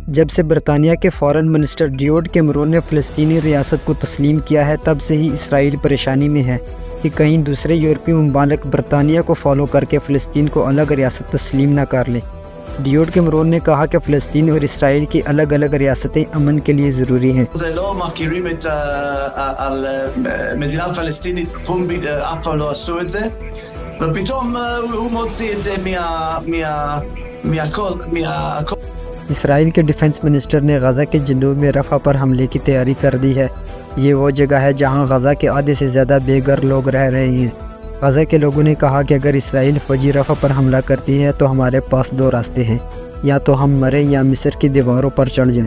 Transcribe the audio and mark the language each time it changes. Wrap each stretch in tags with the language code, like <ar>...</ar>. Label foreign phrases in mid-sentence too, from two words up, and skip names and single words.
<ur>جب سے برطانیہ کے</ur> <en>foreign minister</en> <ur>ڈیوڈ کیمرون نے فلسطینی ریاست کو تسلیم کیا ہے، تب سے ہی اسرائیل پریشانی میں ہے کہ کہیں دوسرے یورپی ممالک برطانیہ کو فالو کر کے فلسطین کو الگ ریاست تسلیم نہ کر لیں۔ ڈیوڈ کیمرون نے کہا کہ فلسطین اور اسرائیل کی الگ الگ ریاستیں امن کے لیے ضروری ہیں۔</ur> <he>לא מכירים על מדינה פלסטינית פומבית, אף פעם לא עשו את זה, ופתאום הוא מוציא את זה מהכל.</he> <ur>اسرائیل کے</ur> <en>defence minister</en> <ur>نے غزہ کے جنوب میں رفح پر حملے کی تیاری کر دی ہے۔ یہ وہ جگہ ہے جہاں غزہ کے آدھے سے زیادہ بے گھر لوگ رہ رہے ہیں۔ غزہ کے لوگوں نے کہا کہ اگر اسرائیل فوجی رفح پر حملہ کرتی ہے تو ہمارے پاس دو راستے ہیں، یا تو ہم مریں یا مصر کی دیواروں پر چڑھ جائیں۔</ur>